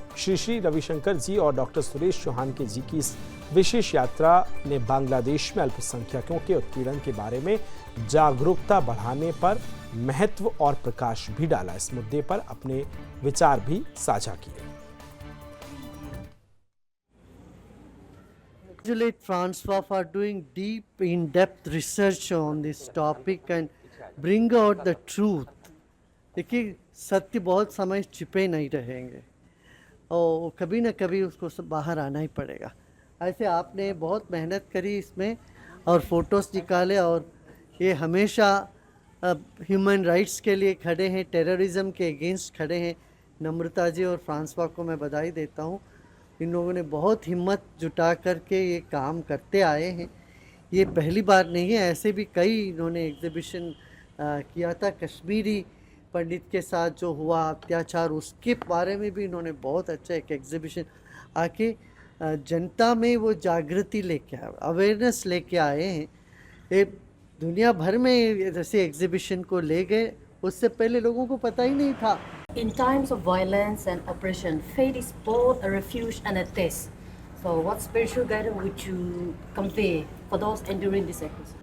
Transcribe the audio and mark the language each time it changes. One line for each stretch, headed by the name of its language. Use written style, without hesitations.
Hindi: श्री श्री रविशंकर जी और डॉक्टर सुरेश चौहान के जी की इस विशेष यात्रा ने बांग्लादेश में अल्पसंख्यकों के उत्पीड़न के बारे में जागरूकता बढ़ाने पर महत्व और प्रकाश भी डाला। इस मुद्दे पर अपने विचार भी साझा किए।
English: Congratulate Francois for doing deep, in-depth research on this topic and bring out the truth.
Hindi: देखिए, सत्य बहुत समय छिपे नहीं रहेंगे और कभी ना कभी उसको सब बाहर आना ही पड़ेगा। ऐसे आपने बहुत मेहनत करी इसमें और फोटोज़ निकाले और ये हमेशा ह्यूमन राइट्स के लिए खड़े हैं, टेररिज्म के अगेंस्ट खड़े हैं। नम्रता जी और फ्रांसवा को मैं बधाई देता हूँ। इन लोगों ने बहुत हिम्मत जुटा करके ये काम करते आए हैं। ये पहली बार नहीं है, ऐसे भी कई इन्होंने एग्जीबिशन किया था। कश्मीरी पंडित के साथ जो हुआ अत्याचार उसके बारे में भी इन्होंने बहुत अच्छा एक एग्जीबिशन आके जनता में वो जागृति लेके आए, अवेयरनेस लेके आए हैं। ये दुनिया भर में जैसे एग्जीबिशन को ले गए, उससे पहले लोगों को पता ही नहीं था।
English: In times of violence and oppression, faith is both a refuge and a test. So what spiritual guidance would you convey for those enduring this exercise?